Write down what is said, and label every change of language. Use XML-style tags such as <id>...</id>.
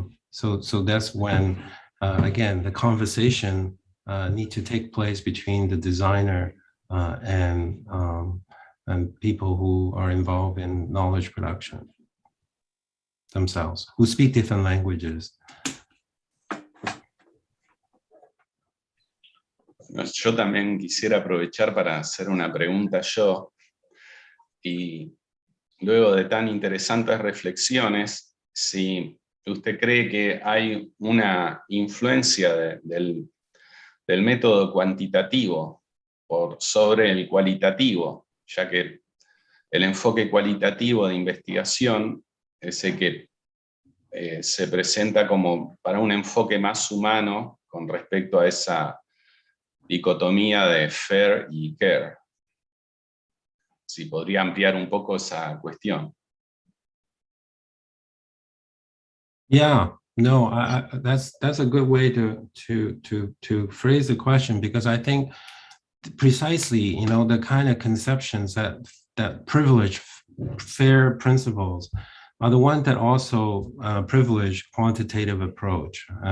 <en>So that's when, again, the conversation need to take place between the designer and people who are involved in knowledge production themselves, who speak different languages.</en> <es>Yo también quisiera aprovechar para hacer una pregunta yo, y luego de tan interesantes reflexiones, si usted cree que hay una influencia del método cuantitativo sobre el cualitativo, ya que el enfoque cualitativo de investigación es el que se presenta como para un enfoque más humano con respecto a esa dicotomía de fair y care. Si podría ampliar un poco esa cuestión.</es> <en>Yeah, no, that's a good way to phrase the question, because I think precisely, the kind of conceptions that privilege fair principles are the ones that also privilege quantitative approach.</en>